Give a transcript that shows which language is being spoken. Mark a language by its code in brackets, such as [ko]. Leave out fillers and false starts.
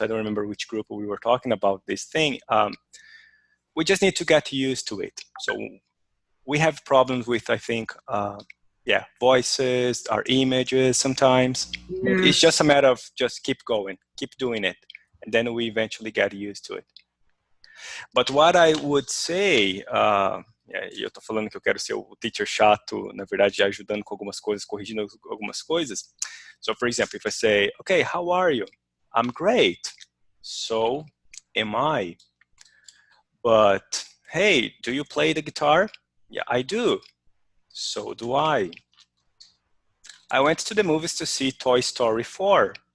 [en] I don't remember which group we were talking about this thing. We just need to get used to it. So we have problems with, I think, yeah, voices, our images sometimes. It's just a Yes. matter of just keep going, keep doing it, and then we eventually get used to it. But what I would say, [pt] e eu tô falando que eu quero ser o teacher chato, na verdade, ajudando com algumas coisas, corrigindo algumas coisas. [en] So, for example, if I say, okay, how are you? I'm great. So am I. But, hey, do you play the guitar? Yeah, I do. So do I. I went to the movies to see Toy Story 4.